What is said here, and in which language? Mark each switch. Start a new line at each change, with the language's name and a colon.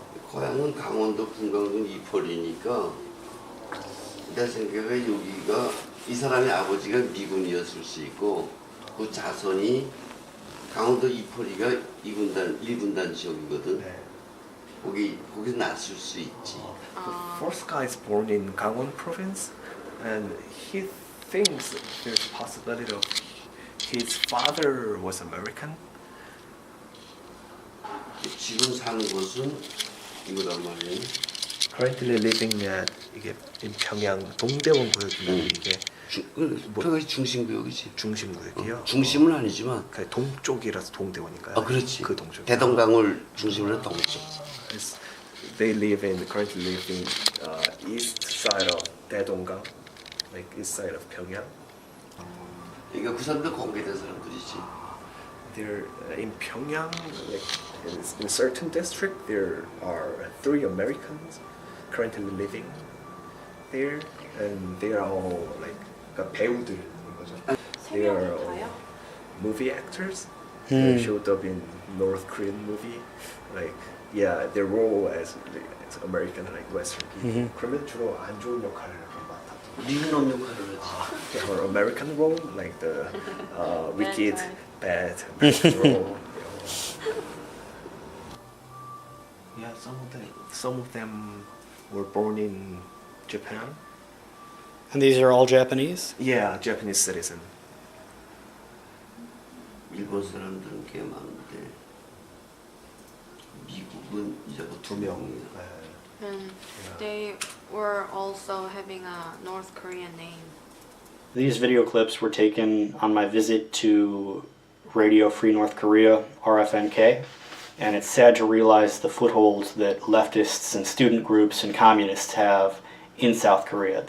Korean: 고향은 강원도 분광군 이포리니까 내 생각에 여기가 이 사람의 아버지가 미군이었을 수 있고 그 자손이 강원도 이포리가 1군단 지역이거든. 네. 거기서 났을 수 있지.
English: The fourth guy is born in Gangwon province, and he thinks there's a possibility of his father was American.
Korean: 지금 사는 곳은 이거란 말이에요.
English: Currently living at
Korean: 이게 in 평양 동대원 구역이면 이게 평양시 중심구역이지. 중심구역이요. 중심은 아니지만 그 동쪽이라서 동대원인가요? 아 그렇지. 그 동쪽. 대동강을 중심으로 한 동쪽.
English: They currently live in east side of Daedonggang, like east side of Pyongyang.
Korean: 그러니까 그 사람들 공개된 사람들이지.
English: There in Pyongyang, like in certain district, there are 3 Americans currently living there, and they are all like
Korean: 배우들인 거죠.
English: They are all movie actors. They showed up in North Korean movie, like yeah, their role as American like Western people.
Korean: 그러면 주로 안 좋은 역할을 맡았죠. 니는 역할을 하지.
English: Or American role, like the wicked, bad American role. Yeah, some of them were born in Japan. And these are all Japanese? Yeah, Japanese citizen.
Korean: 일본 사람들은 꽤 많은데 미국은 이제부터 2명.
English: And they were also having a North Korean name. These video clips were taken on my visit to Radio Free North Korea, RFNK, and it's sad to realize the foothold that leftists and student groups and communists have in South Korea.